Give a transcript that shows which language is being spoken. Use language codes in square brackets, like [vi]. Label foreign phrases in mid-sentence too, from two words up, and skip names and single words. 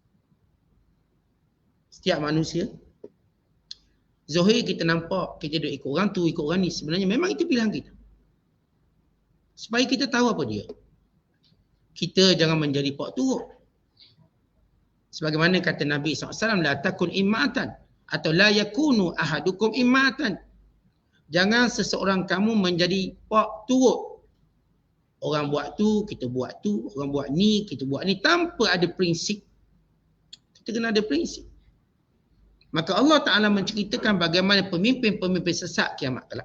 [ms] Setiap manusia, zahir kita nampak, kita duk ikut orang tu, ikut orang ni. Sebenarnya memang itu pilihan kita. Supaya kita tahu apa dia. Kita jangan menjadi pak turut. Sebagaimana kata Nabi SAW, [ar] لا تكن إمعة, atau لا يكون أحدكم إمعة. [ms] Jangan seseorang kamu menjadi pak turut. Orang buat tu, kita buat tu. Orang buat ni, kita buat ni. Tanpa ada prinsip. Kita kena ada prinsip. Maka Allah Ta'ala menceritakan bagaimana pemimpin-pemimpin sesat kiamat kelak.